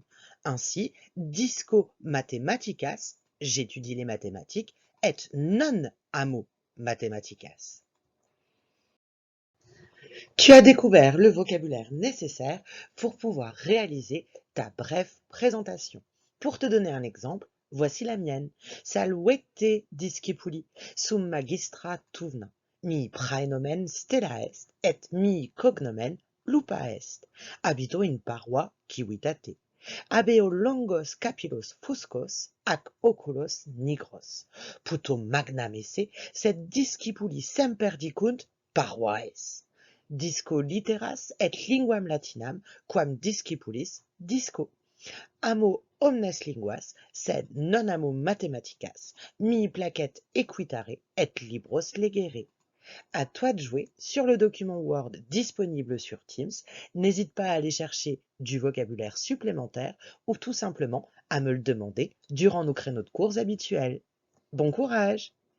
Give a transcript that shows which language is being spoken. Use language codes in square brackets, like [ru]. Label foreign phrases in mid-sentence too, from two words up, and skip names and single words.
[fr] Ainsi, [la] disco mathematicas, [fr] j'étudie les mathématiques, et [la] non amo mathematicas. [fr] Tu as découvert le vocabulaire nécessaire pour pouvoir réaliser ta brève présentation. Pour te donner un exemple, voici la mienne. [la] Salvete discipuli sum magistra tuvna. Mi praenomen stella est, et mi cognomen lupa est. Habito in paroi civitate. Habeo longos capillos fuscos, ac oculos nigros. Puto magnam esse, sed discipuli semper dicunt paroes. Disco litteras et linguam latinam, quam discipulis disco. Amo omnes linguas, sed non amo mathematicas, mi placet equitare et libros legere. [fr] À toi de jouer sur le document Word disponible sur Teams. N'hésite pas à aller chercher du vocabulaire supplémentaire ou tout simplement à me le demander durant nos créneaux de cours habituels. Bon courage!